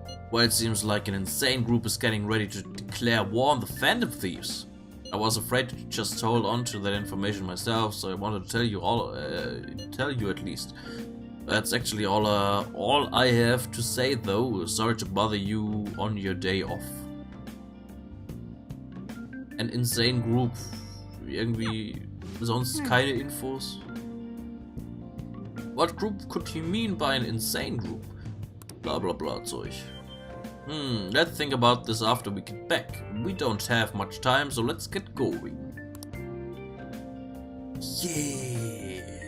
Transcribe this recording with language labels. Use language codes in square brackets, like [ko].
[en] Well, it seems like an insane group is getting ready to declare war on the Phantom Thieves. I was afraid to just hold on to that information myself, so I wanted to tell you at least. That's actually all I have to say, though. Sorry to bother you on your day off. An insane group. [de] Irgendwie sonst keine Infos. [en] What group could he mean by an insane group? [de] Blah blah blah Zeug. [en] Let's think about this after we get back. We don't have much time, so let's get going. Yeah.